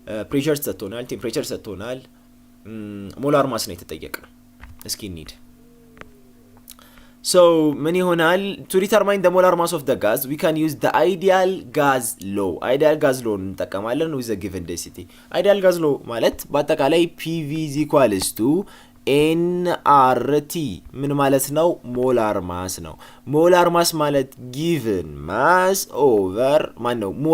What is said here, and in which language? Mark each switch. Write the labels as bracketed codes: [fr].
[am] ፕሬሸር ሰጥቶናል፣ ቴምፕሬቸር ሰጥቶናል፣ ሞላር ማስ ነው የተጠየቀው። እስኪ እንሂድ። ሶ ምን ይሆናል? [en] ቱ ዲተርማይን the molar mass of the gas we can use the ideal gas law. ideal gas law [am] እንጠቀማለን [en] with the given density. ideal gas law [am] ማለት በአጠቃላይ [en] PV is equals to NRT [am] ምን ማለት ነው? ሞላር ማስ ነው። ሞላር ማስ ማለት [en] given mass over [am] ማን ነው?